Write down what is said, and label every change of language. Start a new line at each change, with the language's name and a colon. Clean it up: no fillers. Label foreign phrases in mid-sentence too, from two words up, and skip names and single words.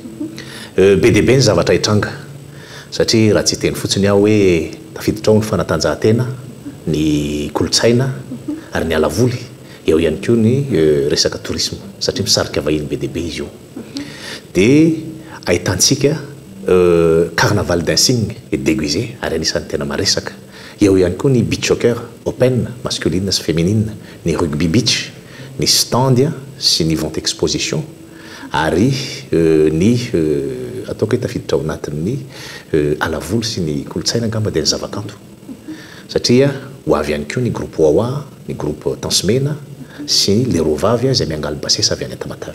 Malagasy: Be dia be ny zavatra hitranga satria raha tsy teny fotsiny aho hoe tafiditra ao ny fanatanjahantena ny kolotsaina ary ny alavoly eo ihany koa ny resaka tourisme satria misarika vahiny be deaibe izy io dia ahitantsika
French: carnaval d'insigne et déguisé
Malagasy: ary anisan'ny tena maresaka eo ihany koa ny
English: beach soccer
Malagasy: open masculine sy féminine ny
English: rugby beach
Malagasy: ny standia sy ny
French: vente exposition
Malagasy: ary ny ataoko hoe tafiditra ao anatin'ny alavoly sy ny kolotsaina angamba dia ny zavakanto satria ho avy ihany koa ny groupe wawa ny groupe tansmena sy le rovavy izay miangaly basesa avy any Tamatavy.